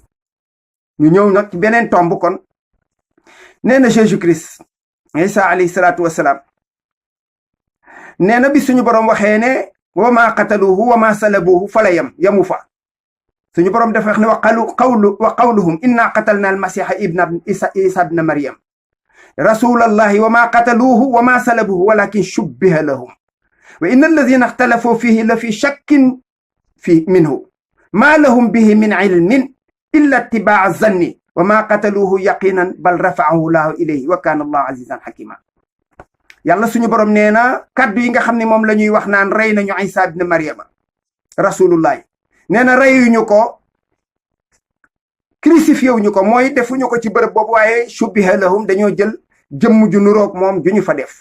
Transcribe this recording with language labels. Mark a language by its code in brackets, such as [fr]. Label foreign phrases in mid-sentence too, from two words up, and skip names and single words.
[wo] ñu ñëw nag ci beneen tomb kon nee na Jésus Christ Isa [ar] عليه الصلاة والسلام [wo] nee na bi suñu borom waxee ne [ar] وما قتلوه وما صلبوه فلا يمو فا. [wo] suñu borom dafa wax ne [ar] وقولهم إنا قتلنا المسيح ابن عيسى ابن مريم رسول الله وما قتلوه وما صلبوه ولكن شبه لهم وإن الذين اختلفوا فيه لفي شك منه ما لهم به من علم إلا اتباع الظن وما قتلوه يقينا بل رفعه الله إليه وكان الله عزيزا حكيما. [wo] yàlla suñu borom nee na kaddu yi nga xam ne moom la ñuy wax naan rey nañu isa ibn maryama rasulullahi nee na reyuñu ko crucifié wuñu ko mooy defuñu ko ci bërëb boobu waaye [ar] شبه لهم [wo] dañoo jël jëmm ju nuroog moom ju ñu fa def.